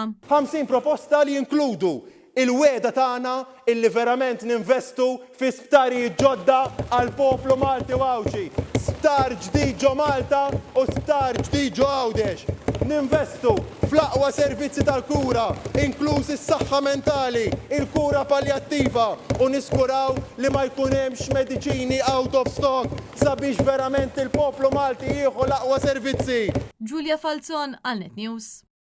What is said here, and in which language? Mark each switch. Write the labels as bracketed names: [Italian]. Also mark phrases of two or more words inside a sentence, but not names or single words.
[Maltese] 50 proposta li jinkludu il-weda tagħna illi verament ninvestu fi sptarijiet ġodda għal poplu Malti u Għawċi. Sptar ġdid ġo Malta u sptar ġdid ġo Għawdex. Ninvestu fl-aqwa servizzi tal-kura, inkluż is-saħħa mentali, il-kura paljattiva u niskuraw li ma jkun hemmx mediċini [English] out of stock [Maltese] sabiex verament il-poplu Malti jieħu l-aqwa servizzi. Giulia Falzon għal Net News.